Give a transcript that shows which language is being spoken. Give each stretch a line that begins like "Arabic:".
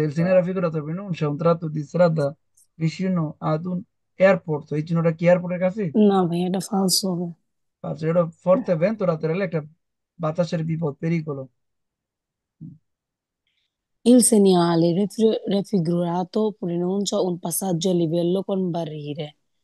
Italian: il segnale raffigurato preannuncia un tratto di strada vicino ad un airport,
Bangla: এই চিহ্নটা কি এয়ারপোর্টের কাছে?
Italian: no, era falso.
Bangla: আচ্ছা, এটা
Italian: forte vento laterale,
Bangla: একটা বাতাসের বিপদ, পেরিকলো।
Italian: Il segnale raffigurato preannuncia un passaggio a livello con barriere.